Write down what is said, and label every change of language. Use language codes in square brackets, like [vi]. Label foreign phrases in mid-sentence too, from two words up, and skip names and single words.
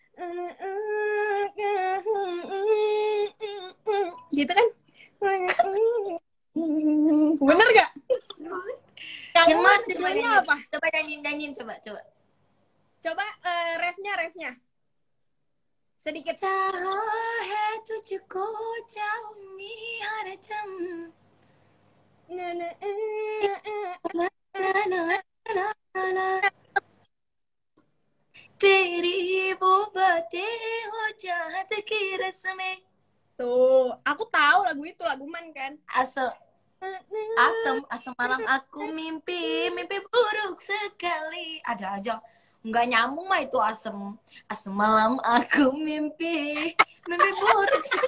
[id] Gitu kan? Bener gak? Yang mana? Judulnya apa? Coba nyanyiin, coba. Coba refnya. Sedikit. [hi] चाहे तुझको चाहूंगी हर दम तेरी वो बातें हो चाहत की रस्में. [id] Tuh, aku tahu lagu itu, lagu Man kan. Asam malam aku mimpi buruk sekali. Ada aja nggak nyambung mah itu asam malam aku mimpi buruk.